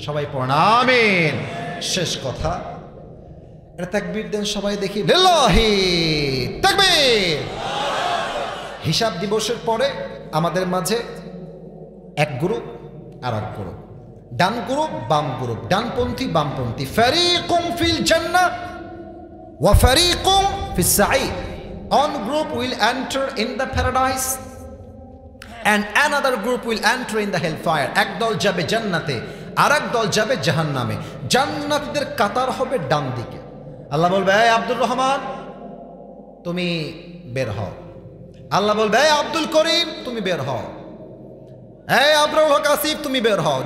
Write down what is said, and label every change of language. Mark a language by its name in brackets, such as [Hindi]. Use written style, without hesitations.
[Bangla] সবাই পড়েন আমিন। শেষ কথা, এটা তাকবীর দেন সবাই দেখি, লিল্লাহি তাকবীর। হিসাব দিবসের পরে আমাদের মাঝে এক গ্রুপ আর এক গ্রুপ, ডান গ্রুপ বাম গ্রুপ, ডানপন্থী বামপন্থী, [Arabic] ফারিকুম ফিল জান্নাহ ওয়া ফারিকুম ফিস সাঈর। [English] One group will enter in the paradise and another group will enter in the hellfire. [Bangla] এক দল যাবে জান্নাতে আর এক দল যাবে জাহান্নামে। জান্নাতীদের কাতার হবে ডান দিকে। আল্লাহ বলবে এই আব্দুর রহমান তুমি বের হও। আল্লাহ বলবে এই আব্দুল করিম তুমি বের হও। এই আব্দুল হক আসিফ তুমি বের হও।